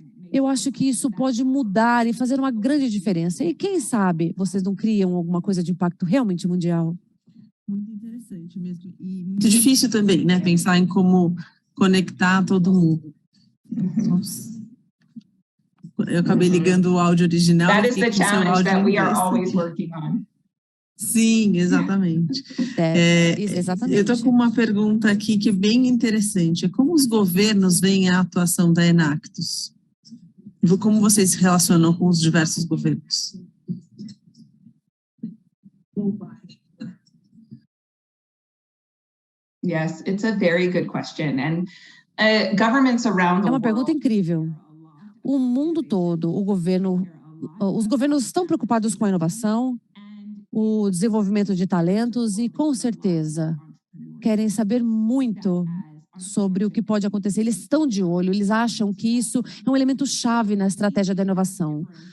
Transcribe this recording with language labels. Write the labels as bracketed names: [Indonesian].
[Portuguese] Eu acho que isso pode mudar e fazer uma grande diferença. E quem sabe vocês não criam alguma coisa de impacto realmente mundial? Muito interessante mesmo. E muito difícil também, né? Pensar em como conectar todo mundo. Eu acabei ligando o áudio original. [English] That is the challenge that we are always working on. [Portuguese] Sim, exatamente. Exatamente. Eu estou com uma pergunta aqui que é bem interessante. Como os governos veem a atuação da Enactus? Como vocês se relacionam com os diversos governos? [English] Yes, it's a very good question. And governments around the [Portuguese] É uma [English] world. [Portuguese] pergunta incrível. O mundo todo, os governos estão preocupados com a inovação, o desenvolvimento de talentos e, com certeza, querem saber muito sobre o que pode acontecer. Eles estão de olho, eles acham que isso é um elemento chave na estratégia da inovação.